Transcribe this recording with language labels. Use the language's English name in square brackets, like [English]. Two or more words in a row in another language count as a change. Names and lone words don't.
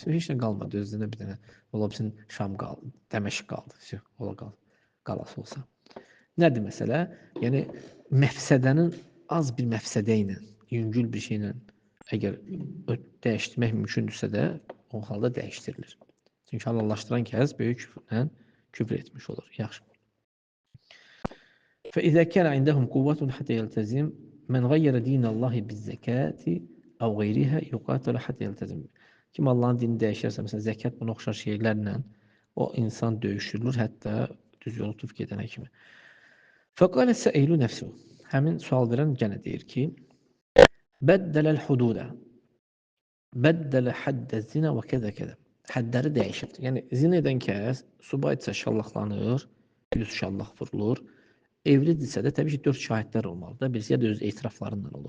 [Azerbaijani] Heç nə qalmadı, özünə bir dənə ola bilsin Şam qaldı, Dəməşq qaldı, ola qalası olsa. Nədir məsələ? Yəni məfsədənin az bir məfsədə ilə, yüngül bir şeylə əgər dəyişdirmək mümkündürsə də, o halda dəyişdirilir. Çünki halallaşdıran kəs böyük küfrlə küfr etmiş olur. Yaxşı. [Arabic] فإذا كان عندهم قوة حتى يلتزم من غير دين الله بالزكاة أو غيرها يقاتل حتى يلتزم. [Azerbaijani] Kim Allahın dini dəyişərsə, məsələn, zəkat buna oxşar şeylərlə o insan döyüşdürülür, hətta düz yolu tutub gedənə kimi. [Arabic] فقال السائل نفسه. [Azerbaijani] Həmin sual verən yenə deyir ki, [Arabic] bəddələl hududa. بدّل حدّ الزنا وكذا كذا. [Azerbaijani] Həddləri dəyişir. Yəni, zina edən kəs, subaytsa şallaqlanır, 100 şallaq vurulur. Evlidirsə də təbii ki, 4 şahidlər olmalıdır. Birisi ya da öz etiraflarından olur.